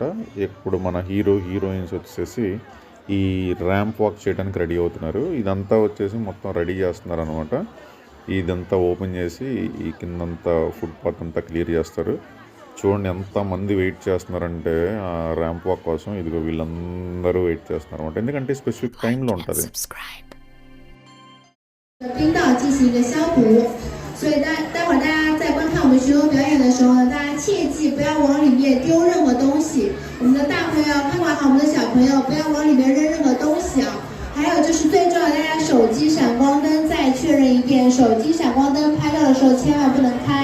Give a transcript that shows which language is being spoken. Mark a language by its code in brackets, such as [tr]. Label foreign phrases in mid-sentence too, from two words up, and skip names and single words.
[te] ఇప్పుడు మన హీరోయిన్స్ వచ్చేసి ఈ [en] ramp walk [te] చేయడానికి రెడీ అవుతున్నారు. ఇదంతా వచ్చేసి మొత్తం రెడీ చేస్తున్నారు అనమాట. ఇదంతా ఓపెన్ చేసి ఈ కిందంతా ఫుట్పాత్ అంతా క్లియర్ చేస్తారు. చూడండి ఎంతమంది వెయిట్ చేస్తున్నారంటే ఆ [en] ramp walk [te] కోసం. ఇదిగో వీళ్ళందరూ వెయిట్ చేస్తున్నారు అనమాట, ఎందుకంటే [en] specific timeలో [te] ఉంటుంది. [zh] 冰岛进行一个消毒，所以待会儿大家在观看我们巡游表演的时候呢，大家切记不要往里面丢任何东西。我们的大朋友看管好我们的小朋友，不要往里面扔任何东西啊。还有就是最重要，大家手机闪光灯再确认一遍，手机闪光灯拍照的时候千万不能开。